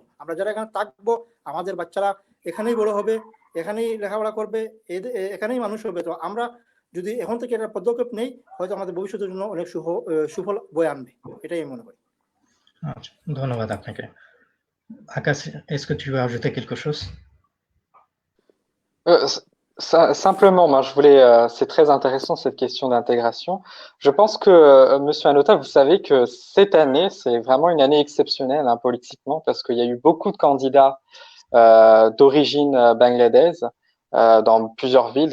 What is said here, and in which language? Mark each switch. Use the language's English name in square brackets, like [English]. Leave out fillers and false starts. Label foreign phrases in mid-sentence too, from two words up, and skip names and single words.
[Bangla] আমরা যারা এখানে থাকবো, আমাদের বাচ্চারা এখানেই বড় হবে, এখানেই লেখাপড়া করবে, এখানেই মানুষ হবে। তো আমরা যদি এখন থেকে একটা পদক্ষেপ নেই, হয়তো আমাদের ভবিষ্যতের জন্য অনেক সুফল বয়ে আনবে, এটাই আমি মনে করি। আচ্ছা, ধন্যবাদ আপনাকে। [French] Akash, est-ce que tu veux ajouter quelque chose? Simplement, moi, je voulais, c'est très intéressant cette question d'intégration. Je pense que, Monsieur Anota, vous savez que cette année, c'est vraiment une année exceptionnelle hein, politiquement, parce qu'il y a eu beaucoup de candidats d'origine bangladaise dans plusieurs villes.